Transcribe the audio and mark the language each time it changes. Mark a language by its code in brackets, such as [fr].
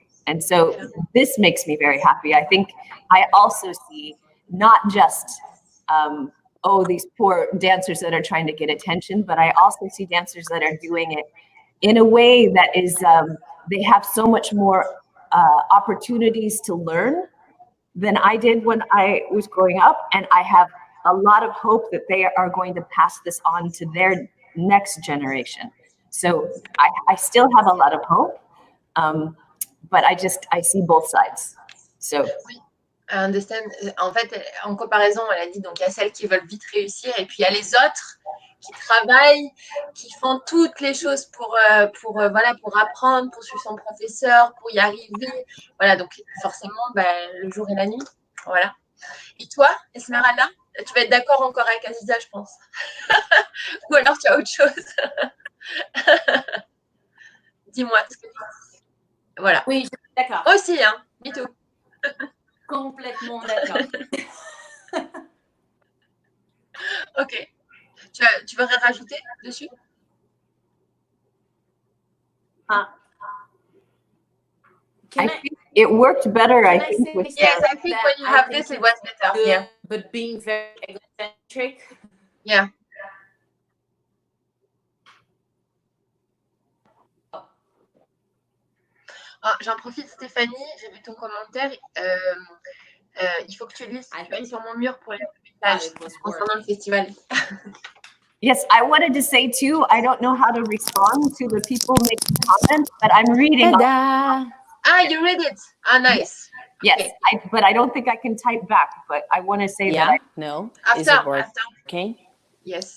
[en] And so this makes me very happy. I think I also see not just, these poor dancers that are trying to get attention, but I also see dancers that are doing it in a way that is, they have so much more opportunities to learn than I did when I was growing up. And I have a lot of hope that they are going to pass this on to their next generation. So I still have a lot of hope, but I see both sides. So. I understand. [fr] En fait, en comparaison, elle a dit, donc il y a celles qui veulent vite réussir et puis il y a les autres qui travaillent, qui font toutes les choses pour apprendre, pour suivre son professeur, pour y arriver. Voilà, donc forcément, le jour et la nuit. Voilà. Et toi, Esmeralda, tu vas être d'accord encore avec Aziza, je pense. Ou alors tu as autre chose. Dis-moi ce que tu dis. Voilà. Oui, je suis d'accord. Moi aussi, hein. [en] Me too. [fr] Complètement d'accord. Ok. Tu veux rajouter dessus? [en] I think it worked better. I think. Yes, I think when you have this, it was better. Good, Yeah. But being very egocentric. Yeah. [fr] Ah, j'en profite, Stéphanie, j'ai vu ton commentaire. Il faut que tu lises sur mon mur pour les messages concernant le festival. [en] Yes, I wanted to say too, I don't know how to respond to the people making comments, but I'm reading. You read it. Nice. Yes, okay. But I don't think I can type back, but I want to say that. No. After, is it working? Yes.